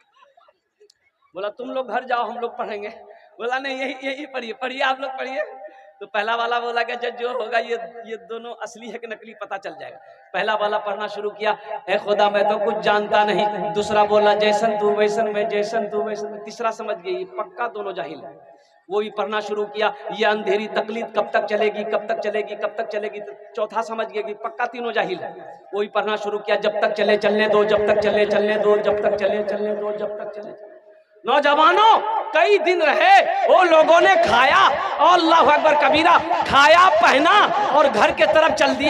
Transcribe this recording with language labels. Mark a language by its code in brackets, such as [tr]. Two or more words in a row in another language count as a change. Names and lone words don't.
[hi] बोला तुम लोग घर जाओ, हम लोग पढ़ेंगे। बोला नहीं यही पढ़िए, पढ़िए आप लोग पढ़िए। तो पहला वाला बोला कि जो होगा ये दोनों असली है कि नकली पता चल जाएगा। पहला वाला पढ़ना शुरू किया, ए खुदा मैं तो कुछ जानता नहीं। दूसरा बोला जैसन तू वैसन मैं, जैसन तू वैसन। तीसरा समझ गई पक्का दोनों जाहिल है, वो भी पढ़ना शुरू किया, ये अंधेरी तकलीद कब तक चलेगी, कब तक चलेगी, कब तक चलेगी। तो चौथा समझ गया कि पक्का तीनों जाहिल है, वो भी पढ़ना शुरू किया, जब तक चले चलने दो, जब तक चले चलने दो, जब तक चले चलने दो, जब तक चले। नौजवानों कई दिन रहे, वो लोगों ने खाया और [ar] الله أكبر كبيرا, [hi] खाया पहना और घर के तरफ चल दिया।